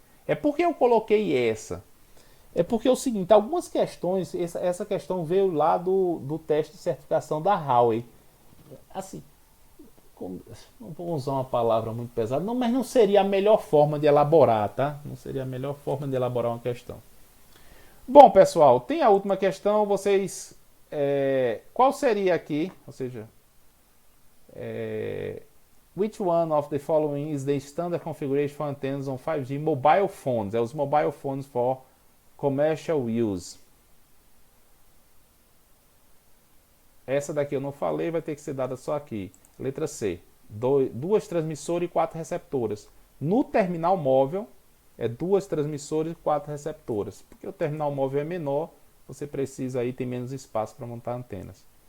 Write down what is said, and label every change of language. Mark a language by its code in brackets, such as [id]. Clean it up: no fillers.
[pt] É porque eu coloquei essa. É porque é o seguinte, algumas questões, essa questão veio lá do teste de certificação da Huawei. Assim, não vou usar uma palavra muito pesada, não, mas não seria a melhor forma de elaborar, tá? Não seria a melhor forma de elaborar uma questão. Bom, pessoal, tem a última questão. Vocês, qual seria aqui? Ou seja, [en] which one of the following is the standard configuration for antennas on 5G mobile phones? [pt] É os [en] mobile phones for commercial use. [pt] Essa daqui eu não falei, vai ter que ser dada só aqui. Letra C. Duas transmissoras e 4 receptoras. No terminal móvel, é 2 transmissoras e 4 receptoras. Porque o terminal móvel é menor, você precisa aí ter menos espaço para montar antenas.